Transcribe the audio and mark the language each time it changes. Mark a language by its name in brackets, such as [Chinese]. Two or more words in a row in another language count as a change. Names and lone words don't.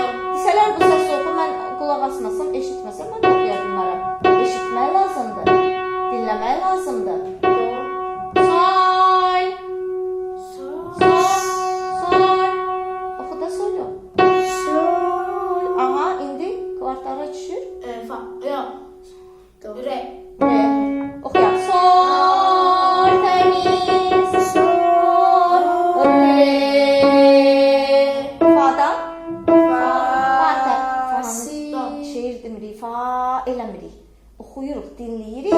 [Azerbaijani] Desələr bu səsi oxu, mən qulaq asmasam, eşitməsəm, mən də oxuya bilmərəm. Eşitmək lazımdır. Dinləmək lazımdır. Soy. Oxu da soylu. Aha, indi kvartara düşür. Fa. Yo. Re. Re. Oxuyaq. Soy təmiz. Soy. Re. Fa'dan. Fa. Şeir demirik. Fa eləmirik. Oxuyuruq, dinləyirik.